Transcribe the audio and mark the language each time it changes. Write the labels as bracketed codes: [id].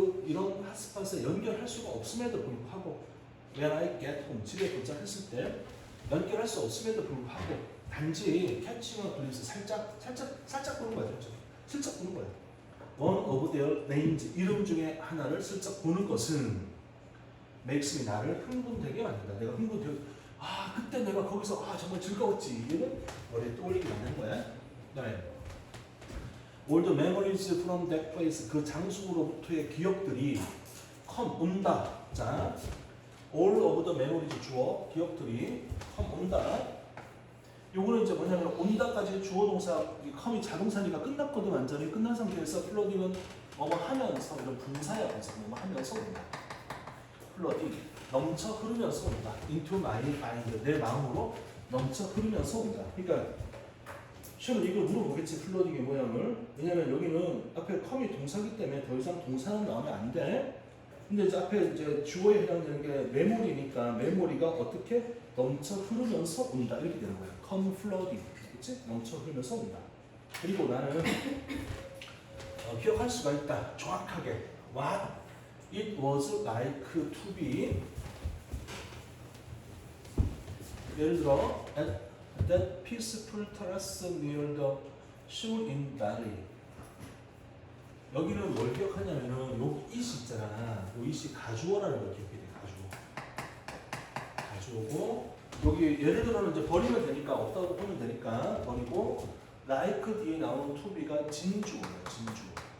[ko] 이런 핫스팟에 연결할 수가 없음에도 불구하고 [en] When I get home, [ko] 집에 도착했을 때 연결할 수 없음에도 불구하고 단지 캐치와 글리스 살짝 보는 거야. 슬쩍 보는 거야. [en] One of their names, [ko] 이름 중에 하나를 슬쩍 보는 것은 [en] makes me, [ko] 나를 흥분되게 만든다. 내가 흥분되고 그때 내가 거기서 정말 즐거웠지. 이거는 머리에 떠올리게 만드는 거야. 그다음에 [en] all the memories from that place, [ko] 그 장소로부터의 기억들이 [en] come, [ko] 온다. 자, [en] all of the memories, [ko] 주어, 기억들이 come, 온다. 요거는 이제 뭐냐면 온다까지 주어 동사, come이 자동사니까 끝났거든. 완전히 끝난 상태에서 플러딩은 뭐뭐 하면서 이런 분사야. 그래서 뭐뭐 하면서 온다. 플러딩, 넘쳐 흐르면서 온다. [en] into my mind, [ko] 내 마음으로 넘쳐 흐르면서 온다. 그러니까 시험은 이걸 물어보겠지, 플러딩의 모양을. 왜냐면 여기는 앞에 come이 동사기 때문에 더 이상 동사는 나오면 안 돼. 근데 이제 앞에 이제 주어에 해당되는 게 메모리니까 메모리가 어떻게 넘쳐 흐르면서 온다 이렇게 되는 거예요. [en] come flooding, [ko] 그렇지? 넘쳐 흐르면서 온다. 그리고 나는 기억할 수가 있다. 정확하게 [en] what it was like to be. [ko] 예를 들어 [en] at that peaceful terrace near the shore in Bali. [ko] 여기는 뭘 기억하냐면은 요 it이 있잖아. 요 it이 가주어라는 걸 기억해야 돼. 가주어고 여기 예를 들어는 이제 버리면 되니까 없다고 보면 되니까 버리고 like 뒤에 나오는 to be가 진주어예요. 진주어.